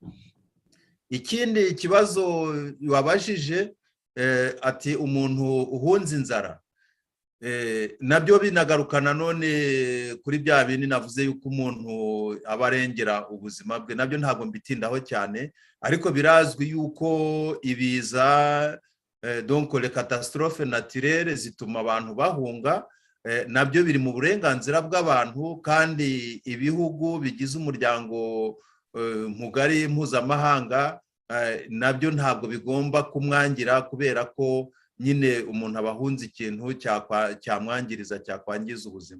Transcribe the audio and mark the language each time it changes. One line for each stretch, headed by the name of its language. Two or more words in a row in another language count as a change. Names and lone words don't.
Kinyarwanda: Ikindi kibazo wabajije ati umuntu uhunze inzara, nabyo binagarukana none kuri bya bindi navuze yuko umuntu aba arengera ubuzima bwe. Nabyo ntabwo mbitindaho cyane, ariko birazwi yuko ibiza
French: donc les catastrophes naturelles
Kinyarwanda: zituma abantu bahunga. Nabyo biri mu burenganzira bw'abantu, kandi ibihugu bigize umuryango mugari mpuzamahanga nabyo ntabwo bigomba kumwangira, kubera ko nyine umuntu aba ahunze ikintu cyamwangiriza, cyakwangiza ubuzima.